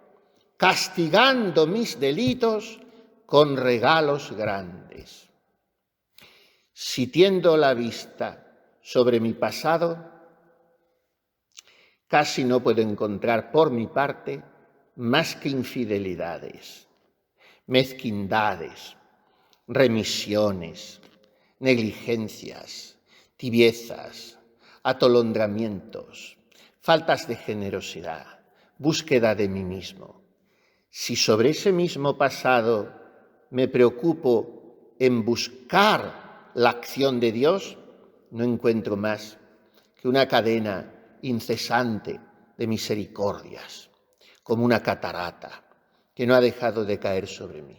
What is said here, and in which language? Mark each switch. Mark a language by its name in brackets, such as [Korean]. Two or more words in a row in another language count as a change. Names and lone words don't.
[Spanish] Castigando mis delitos con regalos grandes. Si tiendo la vista sobre mi pasado, casi no puedo encontrar por mi parte más que infidelidades, mezquindades, remisiones, negligencias, tibiezas, atolondramientos, faltas de generosidad, búsqueda de mí mismo. Si sobre ese mismo pasado me preocupo en buscar la acción de Dios, no encuentro más que una cadena incesante de misericordias, como una catarata que no ha dejado de caer sobre mí.